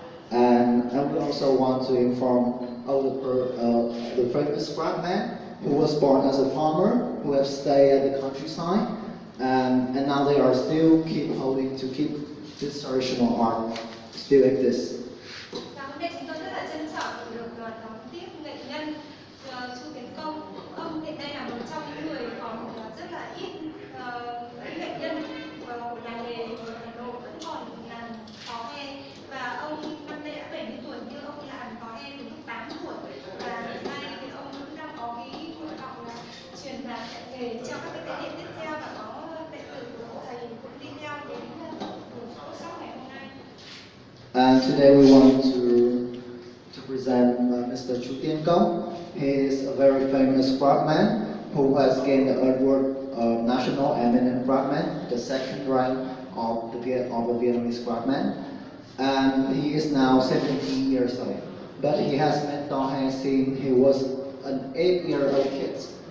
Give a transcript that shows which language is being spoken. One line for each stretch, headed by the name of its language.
English: And we also want to inform all the famous craftsmen who was born as a farmer, who have stayed at the countryside, and now they are still keep this traditional art still exists.
Vietnamese: Và hôm nay chúng tôi rất là trân trọng được đón tiếp nghệ nhân Chu Tiến Công. Ông hiện nay là một trong những người còn rất là ít nghệ nhân của làng nghề của Hà Nội vẫn còn làm tò he, và ông năm nay đã 70 tuổi nhưng ông làm tò he từ lúc 8 tuổi, và hiện nay thì ông cũng đang có cái nguyện vọng là truyền đạt nghề cho các cái thế hệ tiếp theo, và có đệ tử của thầy cũng đi theo đến workshop ngày hôm nay.
English: And today we want to present Mr. Chu Tiên Công. He is a very famous craftsman who has gained the award of National Eminent Craftsman, the second rank of the Vietnamese craftsman. And he is now 70 years old. But he has made Tò He since he was an 8-year-old kid.